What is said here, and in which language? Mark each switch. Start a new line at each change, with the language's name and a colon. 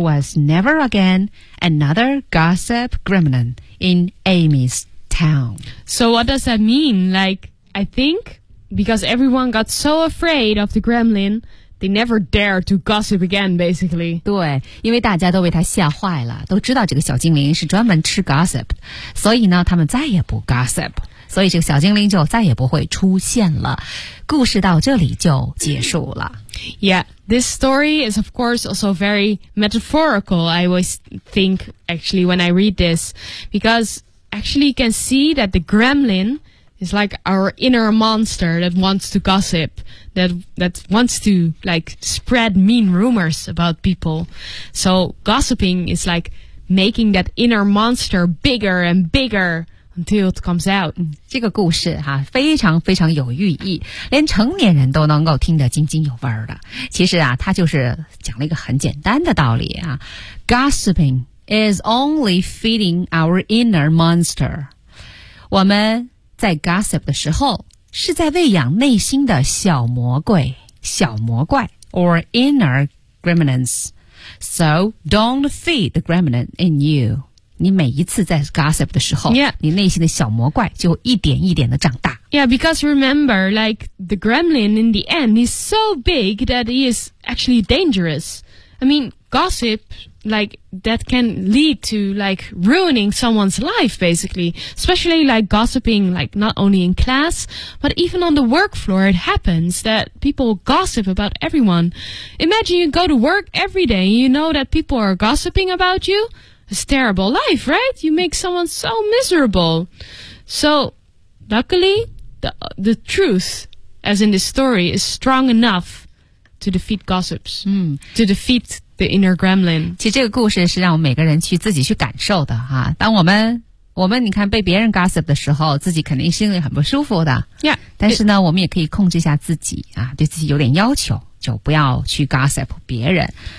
English: There was never again another gossip gremlin in Amy's town. So what does that mean? Like, I think because everyone got so afraid of the gremlin, they never dared to gossip again, basically.
Chinese: 对，因为大家都被他吓坏了，都知道这个小精灵是专门吃 gossip, 所以呢，他们再也不 gossip。所以这个小精灵就再也不会出现了，故事到这里就结束了。
English: Yeah, this story is of course also very metaphorical. I always think actually when I read this, because actually you can see that the gremlin is like our inner monster that wants to gossip, that wants to like spread mean rumors about people. So gossiping is like making that inner monster bigger and bigger. Until it comes out.
Chinese: 这个故事哈、啊、非常非常有寓意，连成年人都能够听得津津有味的。其实啊，它就是讲了一个很简单的道理啊。
English: Gossiping is only feeding our inner monster.
Chinese: 我们在 gossip 的时候是在喂养内心的小魔怪
English: or inner gremlins. So don't feed the gremlin in you.
Chinese: 你每一次在 gossip 的时候、
English: yeah.
Chinese: 你内心的小魔怪就一点一点的长大。
English: Yeah, because remember, like, the gremlin in the end is so big that he is actually dangerous. I mean, gossip, like, that can lead to, like, ruining someone's life, basically. Especially, like, gossiping, like, not only in class, but even on the work floor, it happens that people gossip about everyone. Imagine you go to work every day and you know that people are gossiping about you. It's a terrible life, right? You make someone so miserable. So, luckily, the truth, as in this story, is strong enough to defeat gossips,、嗯、 to defeat the inner gremlin.
Chinese: 其实这个故事是让我们每个人去自己去感受的、啊、当我们你看被别人 gossip 的时候，自己肯定心里很不舒服的。
English: Yeah,
Chinese: 但是呢，我们也可以控制一下自己、啊、对自己有点要求，就不要去 gossip 别人。